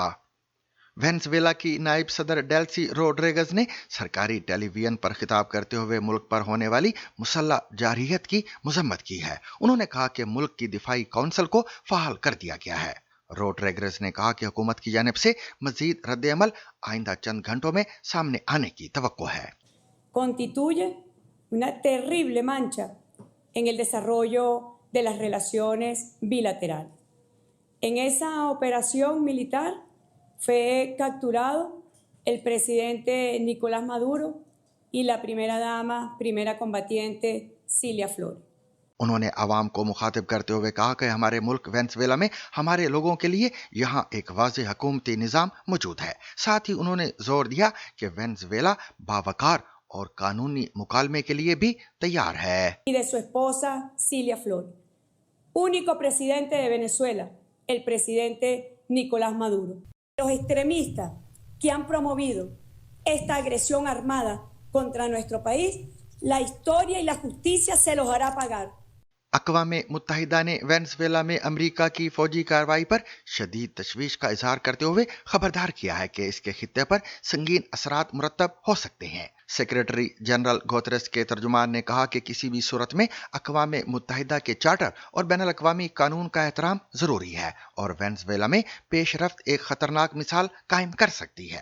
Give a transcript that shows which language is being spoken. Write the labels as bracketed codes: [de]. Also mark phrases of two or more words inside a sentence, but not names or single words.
[ur] وینزویلا کی نائب صدر ڈیلسی روڈریگیز نے سرکاری ٹیلی ویژن پر خطاب کرتے ہوئے ملک پر ہونے والی مسلح جارحیت کی مذمت کی ہے. انہوں نے کہا کہ ملک کی دفاعی کونسل کو فعال کر دیا گیا ہے. روڈریگیز نے کہا کہ حکومت کی جانب سے مزید ردِعمل آئندہ چند گھنٹوں میں سامنے آنے کی توقع ہے. [es] Constituye una terrible mancha en el desarrollo de las relaciones bilaterales. En esa operación militar fue capturado el presidente Nicolás Maduro y la primera dama, primera combatiente Cilia Flores. [ur] انہوں نے عوام کو مخاطب کرتے ہوئے کہا کہ ہمارے ملک وینزویلا میں ہمارے لوگوں کے لیے یہاں ایک واضح حکومتی نظام موجود ہے. ساتھ ہی انہوں نے زور دیا کہ وینزویلا باوقار اور قانونی مکالمے کے لیے بھی تیار ہے. [es] Y de su esposa Cilia Flores. Único presidente de Venezuela, el presidente Nicolás Maduro. Los extremistas que han promovido esta agresión armada contra nuestro país, la historia y la justicia se los hará pagar. [ur] اقوام متحدہ نے وینزویلا میں امریکہ کی فوجی کارروائی پر شدید تشویش کا اظہار کرتے ہوئے خبردار کیا ہے کہ اس کے خطے پر سنگین اثرات مرتب ہو سکتے ہیں. سیکرٹری جنرل گوتریس کے ترجمان نے کہا کہ کسی بھی صورت میں اقوام متحدہ کے چارٹر اور بین الاقوامی قانون کا احترام ضروری ہے اور وینزویلا میں پیش رفت ایک خطرناک مثال قائم کر سکتی ہے.